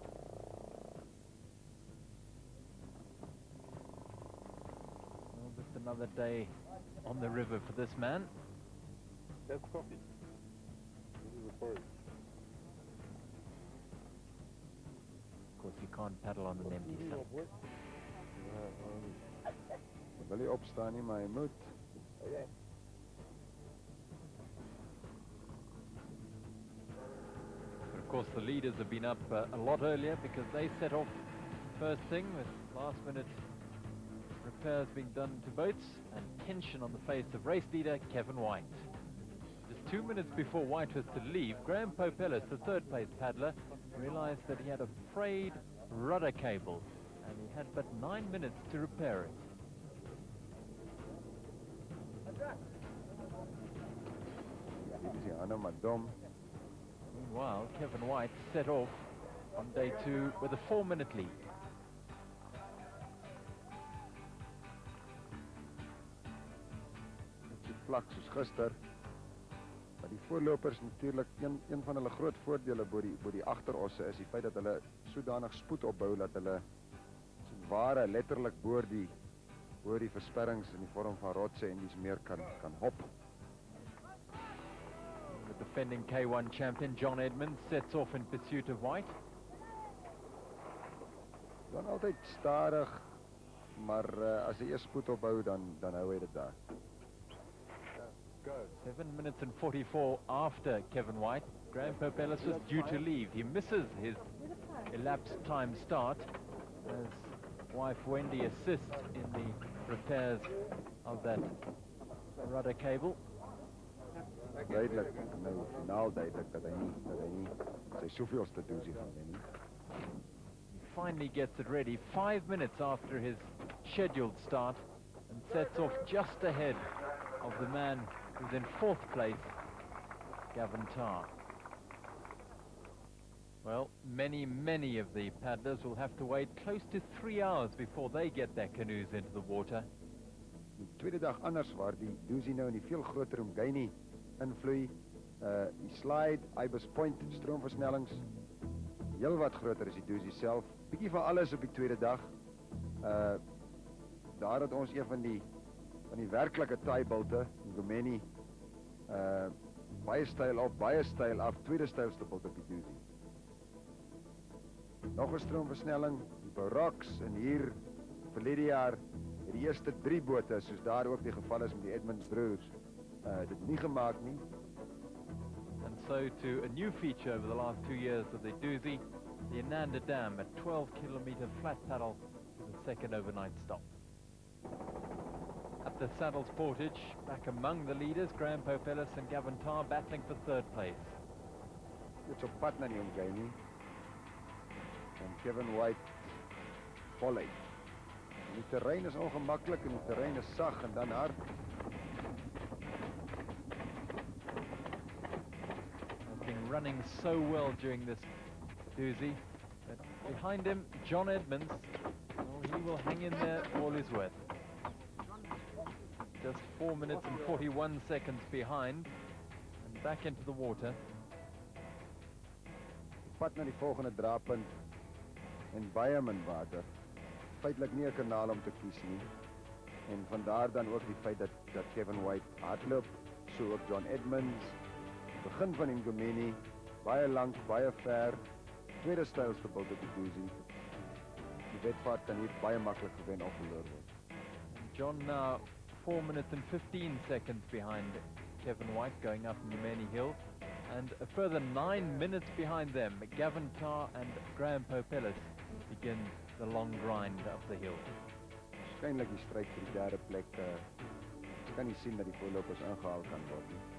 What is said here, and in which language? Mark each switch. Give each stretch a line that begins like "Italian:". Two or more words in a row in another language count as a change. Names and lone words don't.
English: Well, just another day on the river for this man. That's coffee. Of course, you can't paddle on an empty stomach.
Afrikaans: Wil nie opstaan nie, maar hy moet.
English: But of course, the leaders have been up a lot earlier because they set off first thing with last-minute repairs being done to boats and tension on the face of race leader Kevin White. Just 2 minutes before White was to leave, Graham Popellis, the third-place paddler, realized that he had a frayed rudder cable and he had but 9 minutes to repair it. Meanwhile, Kevin White set off on day 2 with a 4-minute lead.
Afrikaans: Dit vlak soos gister. Maar die voorlopers natuurlik een van hulle groot voordele bo die agterosse is die feit dat hulle sodanig spoed opbou dat hulle ware letterlik bo die versperrings in die vorm van rotse en dis meer kan hop.
English: The defending K1 champion John Edmonds sets off in pursuit of White.
Afrikaans: Dan altyd stadig, maar as hy eers spoed opbou dan hou hy dit daar.
English: 7 minutes and 44 after Kevin White, Graham Popellis was due to leave. He misses his elapsed time start as wife Wendy assists in the repairs of that rudder cable.
Afrikaans: Duidelik, nou finaal duidelik dat hy nie sy soveelste Dusi gaan wen nie.
English: He finally gets it ready 5 minutes after his scheduled start and sets off just ahead of the man who's in 4th place, Gavin Tarr. Well, many of the paddlers will have to wait close to 3 hours before they get their canoes into the water.
Afrikaans: Die tweede dag anders waar die Dusi nou in die veel groter Umgeni invloei, die slide, Ibis Point, stroomversnellings, heel wat groter is die Dusi self. Bietjie van alles op die tweede dag. Daar het ons een van die werklike taaibulte, Ngomeni, baie styl op, baie styl af, tweede stylste bult op die Dusi. Nog 'n stroomversnelling, die Barracks en hier verlede jaar die eerste 3 bote, soos daar ook die geval is met die Edmonds broers, dit nie gemaak nie.
English: And so to a new feature over the last 2 years of the Dusi, the Ananda Dam, a 12-kilometer flat paddle to the second overnight stop. At the Saddles Portage, back among the leaders, Graham Popellis and Gavin Tarr battling for 3rd place.
Afrikaans: Dit's op pad na die Umgeni. En Kevin White volley. Die terrein is ongemaklik en die terrein is sag en dan hard.
English: Has been running so well during this Dusi, but behind him, John Edmonds, well, he will hang in there all his worth. Just 4 minutes and 41 seconds behind, and back into the water.
Afrikaans: Pad na die volgende draaipunt en baie min water. Feitlik nie 'n kanaal om te kies nie. En vandaar dan ook die feit dat Kevin White hardloop, so ook John Edmonds. Begin van Ngomeni, baie lank, baie ver, tweede stylste bult op die Dusi. Die wedvaart kan hier baie maklik gewen of verloor word.
English: John now 4 minutes and 15 seconds behind Kevin White going up Ngomeni Hill. And a further 9 minutes behind them, Gavin Tarr and Graham Popellis begin the long grind up the hill.
Afrikaans: Waarskynlik die stryd vir die derde plek. Ons kan nie sien dat die voorlopers ingehaal kan word nie.